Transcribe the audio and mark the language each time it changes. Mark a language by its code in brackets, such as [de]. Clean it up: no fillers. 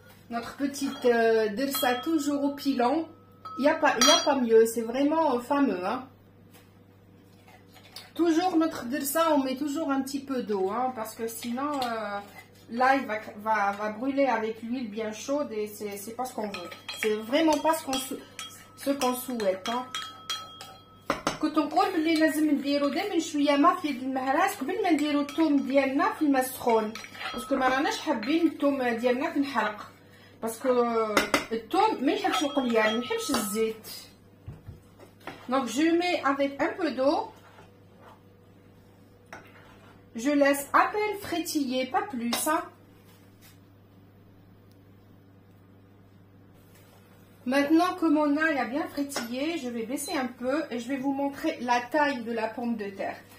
[fr] Notre petite dirsa toujours au pilon. Il n'y a pas mieux, c'est vraiment fameux, hein. Toujours notre dirsa, on met toujours un petit peu d'eau, hein, parce que sinon, là, il va brûler avec l'huile bien chaude et c'est pas ce qu'on veut. C'est vraiment pas ce qu'on souhaite. Hein. [ar] كنت نقول بلي لازم نديرو دائما شويه ما في المهراس قبل ما نديرو الثوم ديالنا في الماء السخون باسكو ما راناش حابين الثوم ديالنا تنحرق باسكو الثوم ما يحبش القليان ما يحبش الزيت. [fr] Donc je mets avec un peu d'eau. Je laisse à peine frétiller, pas plus. Hein. Maintenant que mon ail a bien frétillé, je vais baisser un peu et je vais vous montrer la taille de la pomme de terre.